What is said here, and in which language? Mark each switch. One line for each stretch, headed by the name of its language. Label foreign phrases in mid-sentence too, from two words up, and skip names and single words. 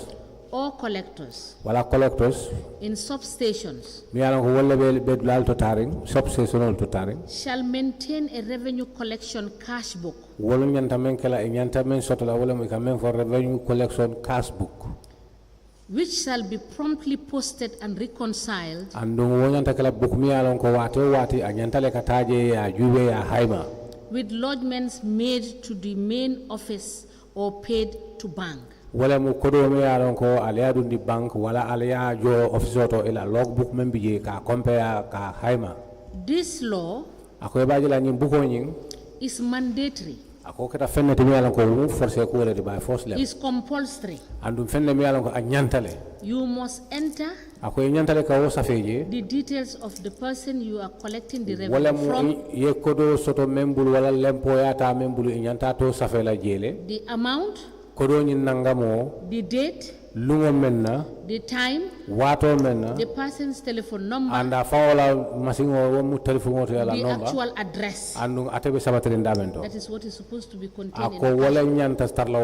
English: or collectors in substations shall maintain a revenue collection cash book which shall be promptly posted and reconciled with lodgements made to the main office or paid to bank.
Mandingo: Wala mu kodo me yaron ko aliya dundi bank wala aliya jo office to ila logbook membi ka compare ka haima.
English: This law
Mandingo: ako bajila ni buko nyin
English: is mandatory.
Mandingo: Ako kata fenne te me yaron ko mu force ko le
English: by force
Mandingo: le.
English: Is compulsory.
Mandingo: Andum fenne me yaron ko anyantale.
English: You must enter
Mandingo: ako nyantale ka wo safeje
English: the details of the person you are collecting the revenue from.
Mandingo: Ye kodo soto membul wala lempo yata membul nyanta to safela jele.
English: The amount, the date, the time, the person's telephone number, and the actual address. That is what is supposed to be contained in the cash.